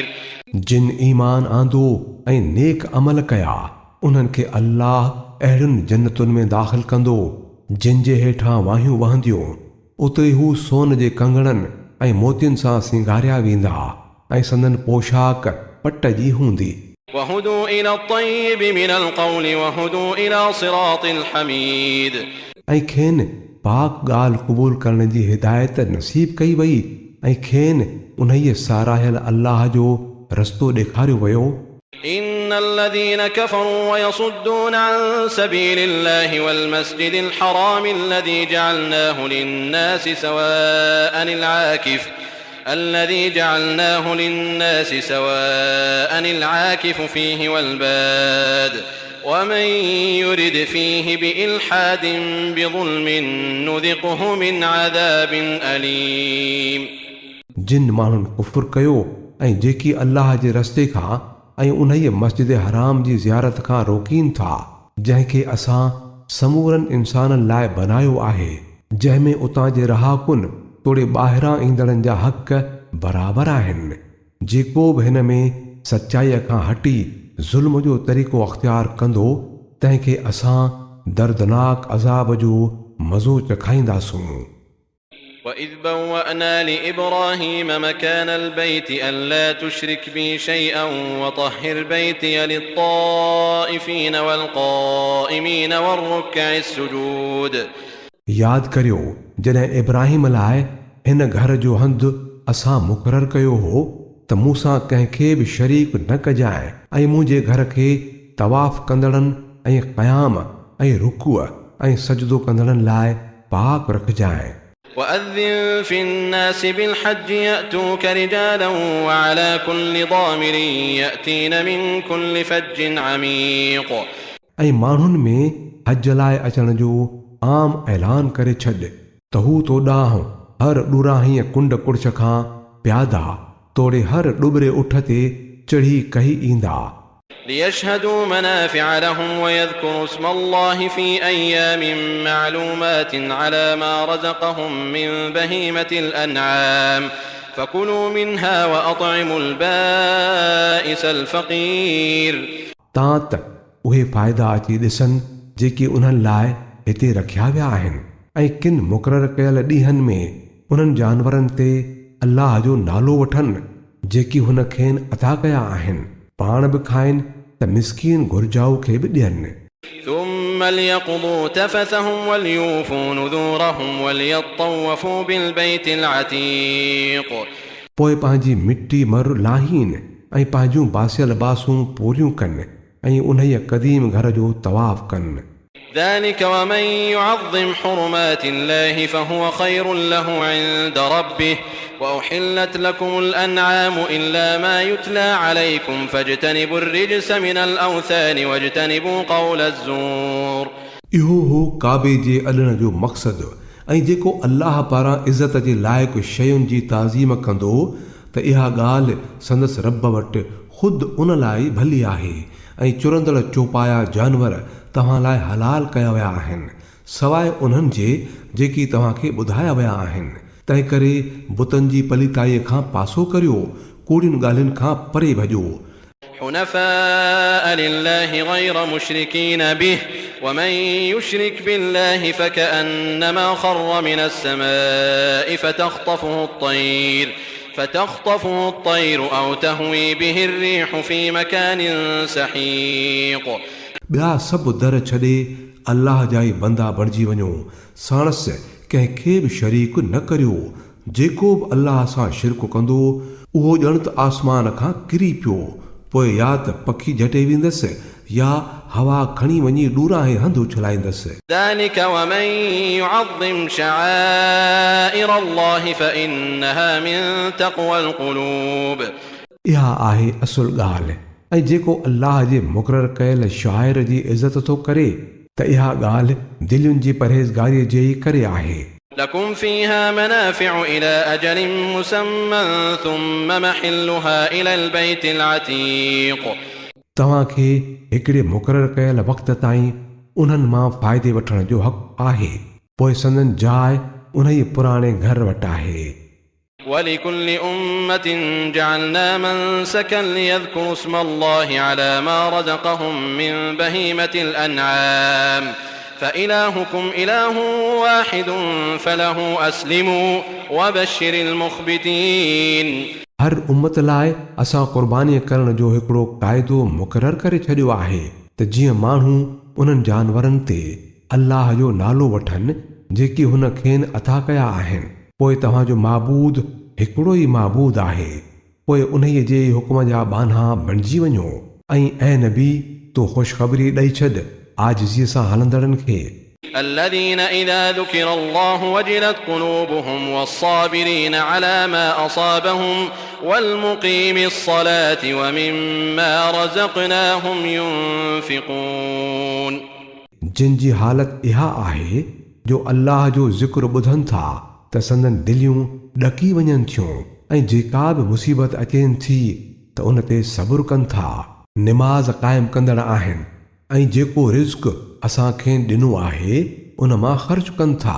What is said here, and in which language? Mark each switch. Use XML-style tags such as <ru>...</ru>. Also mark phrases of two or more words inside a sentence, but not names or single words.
<sd>जिन ईमान आंदो ऐं नेक अमल कया उन्हनि खे अल्लाह अहिड़ियुनि जन्नतुनि में दाख़िल कंदो जिन जे हेठां वाहियूं वहंदियूं. उते हू सोन जे कंगणनि ऐं मोतियुनि सां सिंगारिया वेंदा ऐं संदन पोशाक पट जी हूंदी.</sd> <ar>وهدوا إلى الطيب من القول وهدوا إلى صراط الحميد.</ar> <sd>ऐं खेनि पाक ॻाल्हि क़बूल करण जी हिदायत नसीब कई वई ऐं खेनि उन्हीअ साराहियल अल्लाह जो रस्तो ॾेखारियो वियो.</sd> <ar>إن الذين كفروا ويصدون عن سبيل الله والمسجد الحرام الذي جعلناه للناس سواء العاكف فيه والباد ومن يرد فيه بإلحاد بظلم نذقه من عذاب أليم.</ar> <sd>जिन माण्हुनि कुफुर कयो ऐं जेकी अल्लाह जे रस्ते खां ऐं उन्हीअ मस्जिद हराम जी ज़ियारत खां रोकीनि था जंहिंखे असां समूरनि इंसाननि लाइ बनायो आहे जंहिंमें उतां जे रहाकुन तोड़े ॿाहिरां ईंदड़नि जा हक़ बराबरि आहिनि. जेको बि हिन में सचाईअ खां हटी ज़ुल्म जो तरीक़ो अख़्तियार कंदो तंहिंखे असां दर्दनाक अज़ाब जो मज़ो चखाईंदासूं.</sd> <ar>وإذ بوأنا لإبراهيم مكان البيت ألا تشرك بي شيئا وطهر بيتي للطائفين والقائمين والركع السجود.</ar> <sd>याद करियो जॾहिं इब्राहिम लाइ हिन घर जो हंधु असां मुक़ररु कयो हो त मूंसां कंहिंखे बि शरीक न कजांइ ऐं मुंहिंजे घर खे तवाफ़ कंदड़नि ऐं क़याम ऐं रुकूअ ऐं सजदो कंदड़नि लाइ पाक रखजांइ.</sd> <ar>وأذن في الناس بالحج يأتوك رجالا وعلى كل ضامر يأتين من كل فج عميق.</ar> <sd>ऐं माण्हुनि में हज लाइ अचण जो आम ऐलान करे छॾ त हू तोॾांहुं हर ॾुराहीअ कुंड कुड़छ खां प्यादा तोड़े हर ॾुबरे उठ ते चढ़ी कही ईंदा.</sd> <ar>ليشهدوا منافع لهم ويذكروا اسم الله في أيام معلومات على ما رزقهم من بهيمة الأنعام فكلوا منها وأطعموا البائس الفقير.</ar> <sd>तां त उहे फ़ाइदा अची ॾिसनि जेके उन्हनि लाइ हिते रखिया विया आहिनि ऐं किन मुक़ररु कयल ॾींहंनि में उन्हनि जानवरनि ते अल्लाह जो नालो वठनि जेकी हुन खेनि अता कया आहिनि पाण बि खाइनि त मिस्कीन घुर्जाऊ खे बि ॾियनि.</sd> <ar>ثم ليقضوا تفثهم وليوفوا نذورهم وليطوفوا بالبيت العتيق.</ar> <sd>पोइ पंहिंजी मिटी मर लाहीनि ऐं पंहिंजूं बासियल बासूं पूरियूं कनि ऐं उन्हीअ क़दीम घर जो तवाफ़ कनि.</sd> <ar>ذلك ومن يعظم حرمات الله فهو خير له عند ربه وأحلت لكم الأنعام إلا ما يتلى عليكم فاجتنبوا الرجس من الأوثان واجتنبوا قول الزور.</ar> <sd>इहो हो काबे जे अॾण जो मक़सदु ऐं जेको अल्लाह पारां इज़त जे लाइक़ु शयुनि जी ताज़ीम कंदो त इहा ॻाल्हि संदसि रब वटि ख़ुदि उन लाइ भली आहे ऐं चुरंदड़ चौपाया जानवर तव्हां लाइ हलाल कया विया आहिनि सवाइ उन्हनि जे जेकी तव्हांखे ॿुधाया विया आहिनि तंहिं करे बुतनि जी पलीताईअ खां पासो करियो, कूड़ियुनि ॻाल्हियुनि खां परे भॼो।</sd> <ar>حنفاء لله غير مشركين به ومن يشرك بالله فكأنما خر من السماء فتخطفه الطير أو تهوي به الريح في مكان سحيق।</ar> <sd>ॿिया सभु दर छॾे अल्लाह जा ई बंदा बणिजी वञो, साणसि कंहिंखे बि शरीक न करियो। जेको बि अल्लाह सां शिरक कंदो उहो ॼण त आसमान खां किरी पियो, पोइ या त पखी झटे वेंदसि या हवा खणी वञी ॾूरांहे हंधि उछलाईंदसि।</sd> <ar>ذلك ومن يعظم شعائر الله فإنها من تقوى القلوب।</ar> <sd>इहा आहे असुल ॻाल्हि। ऐं जेको अल्लाह जे मुक़ररु कयल शाइर जी इज़त थो करे त इहा ॻाल्हि दिलयुनि जी परहेज़गारीअ जे ई करे आहे।</sd> <ar>لكم فيها منافع إلى أجل مسمى ثم محلها إلى البيت العتيق।</ar> <sd>तव्हांखे हिकिड़े मुक़ररु कयल वक़्त ताईं उन्हनि मां फ़ाइदे वठण जो हक़ आहे, पोइ संदन जाइ उन ई पुराणे घर वटि आहे।</sd> <ar>ولكل أمة جعلنا منسكا ليذكروا اسم الله على ما رزقهم من بهيمة الأنعام فإلهكم إله واحد فله أسلموا وبشر المخبتين।</ar> <sd>हर उम्मत लाइ असां क़ुर्बानीअ करण जो हिकिड़ो क़ाइदो मुक़ररु करे छॾियो आहे त जीअं माण्हू उन्हनि जानवरनि ते अल्लाह जो नालो वठनि जेकी हुन खेनि अता कया आहिनि। पोइ तव्हांजो माबूद हिकिड़ो ई माबूद आहे, पोइ उन्हीअ जे हुकुम जा बाना बणिजी वञो। ऐं ऐं नबी तूं ख़ुशख़बरी ॾेई छॾ आजिज़ीअ सां हलंदड़नि खे।</sd> <ar>الذين إذا ذكر الله وجلت قلوبهم والصابرين على ما أصابهم والمقيم الصلاة ومما رزقناهم ينفقون।</ar> <sd>जिन जी हालत इहा आहे जो अल्लाह जो ज़िक्र ॿुधनि था त संदन दिलियूं ॾकी वञनि थियूं, ऐं जेका बि मुसीबत अचेनि थी त उन ते सब्र कनि था, निमाज़ क़ाइमु कंदड़ आहिनि, ऐं जेको रिज़्क़ असांखे ॾिनो आहे उन मां ख़र्च कनि था।</sd>